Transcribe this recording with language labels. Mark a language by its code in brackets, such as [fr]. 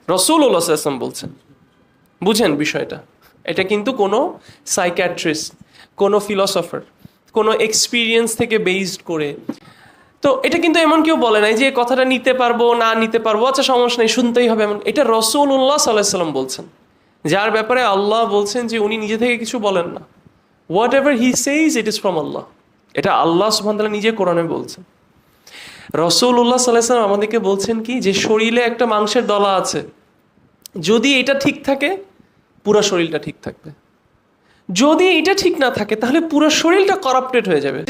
[bn] রাসূলুল্লাহ সাল্লাল্লাহু আলাইহি ওয়াসাল্লাম বলছেন, বুঝেন বিষয়টা। এটা কিন্তু কোনো সাইকিয়াট্রিস্ট, কোনো ফিলসফার, কোনো এক্সপিরিয়েন্স থেকে বেসড করে, তো এটা কিন্তু এমন কেউ বলে নাই যে কথাটা নিতে পারবো না নিতে পারবো, আচ্ছা সমস্যা নেই শুনতেই হবে, এমন। এটা রাসূলুল্লাহ সাল্লাল্লাহু আলাইহি ওয়াসাল্লাম বলছেন, যার ব্যাপারে আল্লাহ বলছেন যে উনি নিজে থেকে কিছু বলেন না। [en] Whatever he says, it is from Allah. [bn] এটা আল্লাহ সুবহানাহু ওয়া তাআলা নিজে কোরআনে বলছেন। রাসূলুল্লাহ সাল্লাল্লাহু আলাইহি ওয়াসাল্লাম আমাদেরকে বলছেন কি, যে শরীরে একটা মাংসের দলা আছে, যদি এটা ঠিক থাকে পুরো শরীরটা ঠিক থাকবে, যদি এটা ঠিক না থাকে তাহলে পুরো শরীরটা করাপ্টেড হয়ে যাবে।